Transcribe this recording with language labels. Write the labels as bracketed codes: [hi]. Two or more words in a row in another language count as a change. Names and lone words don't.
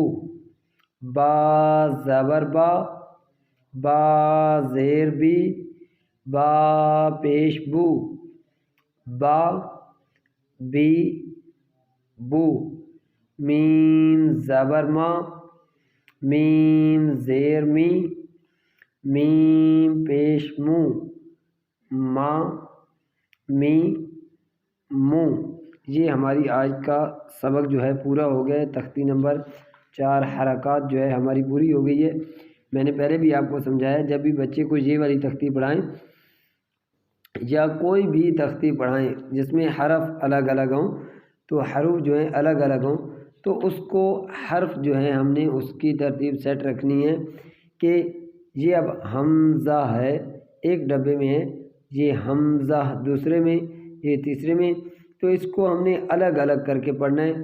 [ur] با زبر با، با زیر بی، با پیش بو، با بی بو۔ میم زبر ما، میم زیر می، میم پیش مو، ما می مو۔ یہ ہماری آج کا سبق جو ہے پورا ہو گیا ہے۔ تختی نمبر 4 حرکات جو ہے ہماری پوری ہو گئی ہے۔ میں نے پہلے بھی آپ کو سمجھایا، جب بھی بچے کو یہ والی تختی پڑھائیں یا کوئی بھی تختی پڑھائیں جس میں حرف الگ الگ ہوں، تو حروف جو ہیں الگ الگ ہوں، تو اس کو حرف جو ہے ہم نے اس کی ترتیب سیٹ رکھنی ہے کہ یہ اب حمزہ ہے ایک ڈبے میں ہے، یہ حمزہ دوسرے میں، یہ تیسرے میں، تو اس کو ہم نے الگ الگ کر کے پڑھنا ہے۔